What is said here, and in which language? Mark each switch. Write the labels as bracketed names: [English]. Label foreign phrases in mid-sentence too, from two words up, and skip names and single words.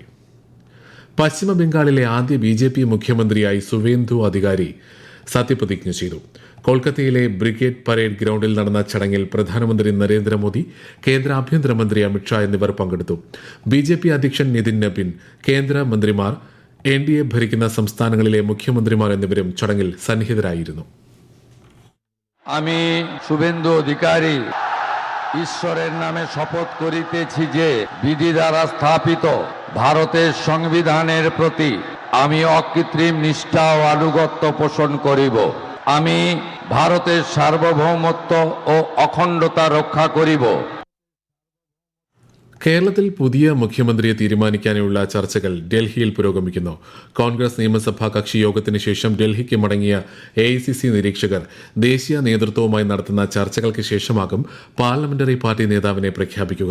[Malayalam] പശ്ചിമബംഗാളിലെ ആദ്യ BJP മുഖ്യമന്ത്രിയായി സുവേന്ദു അധികാരി സത്യപ്രതിജ്ഞ ചെയ്തു. കൊൽക്കത്തയിലെ ബ്രിഗേഡ് പരേഡ് ഗ്രൌണ്ടിൽ നടന്ന ചടങ്ങിൽ പ്രധാനമന്ത്രി നരേന്ദ്രമോദി, കേന്ദ്ര ആഭ്യന്തരമന്ത്രി അമിത്ഷാ എന്നിവർ പങ്കെടുത്തു. BJP അധ്യക്ഷൻ നിതിൻ നബിൻ, കേന്ദ്രമന്ത്രിമാർ, NDA ഭരിക്കുന്ന സംസ്ഥാനങ്ങളിലെ മുഖ്യമന്ത്രിമാർ എന്നിവരും ചടങ്ങിൽ സന്നിഹിതരായിരുന്നു. [Bangla] আমি শুভেন্দু অধিকারী ঈশ্বরের নামে শপথ করিতেছি যে বিধি দ্বারা স্থাপিত ভারতের সংবিধানের প্রতি আমি অকৃত্রিম নিষ্ঠা ও আনুগত্য পোষণ করিব। আমি ভারতের সার্বভৌমত্ব ও অখণ্ডতা রক্ষা করিব. [Malayalam] കേരളത്തിൽ പുതിയ മുഖ്യമന്ത്രിയെ തീരുമാനിക്കാനുള്ള ചർച്ചകൾ ഡൽഹിയിൽ പുരോഗമിക്കുന്നു. കോൺഗ്രസ് നിയമസഭാ കക്ഷി യോഗത്തിന് ശേഷം ഡൽഹിക്ക് മടങ്ങിയ AICC നിരീക്ഷകർ ദേശീയ നേതൃത്വവുമായി നടത്തുന്ന ചർച്ചകൾക്ക് ശേഷമാകും പാർലമെന്ററി പാർട്ടി നേതാവിനെ പ്രഖ്യാപിക്കുക.